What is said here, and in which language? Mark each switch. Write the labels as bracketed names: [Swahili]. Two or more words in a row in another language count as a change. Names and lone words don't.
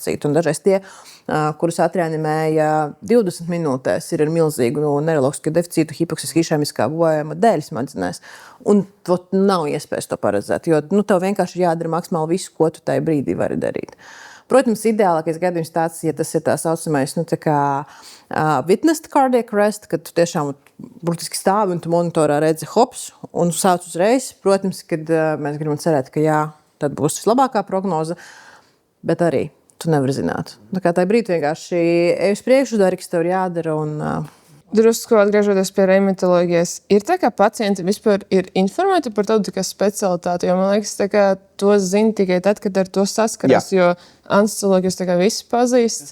[Latvian] Un dažreiz tie, kurus atreanimēja 20 minūtēs, ir ar milzīgu neiroloģiskā deficītu, hipoksiska išēmiskā bojājuma dēļ smadzenēs. Un nav iespējas to paredzēt, jo tev vienkārši jādara maksimāli visu, ko tu tajā brīdī vari darīt. Protams, ideālākais gadījums tāds, ja tas ir tā saucamais [English] witnessed cardiac arrest, [Latvian] kad tu tiešām burtiski stāvi un tu monitorā redzi hops un sāc uzreiz. Protams, kad mēs gribam cerēt, ka jā, tad būs vislabākā prognoze, bet arī tu nevari zināt. Tā kā tajā brīdī vienkārši ej uz priekšu, dari, kas tev ir jādara un... Drusku atgriežoties pie reimatoloģijas, ir tā, ka pacienti vispār ir informēti par tādu specialitāti, jo man liekas, ka to zina tikai tad, kad ar to saskaras, jo anestezoloģijas visi pazīst.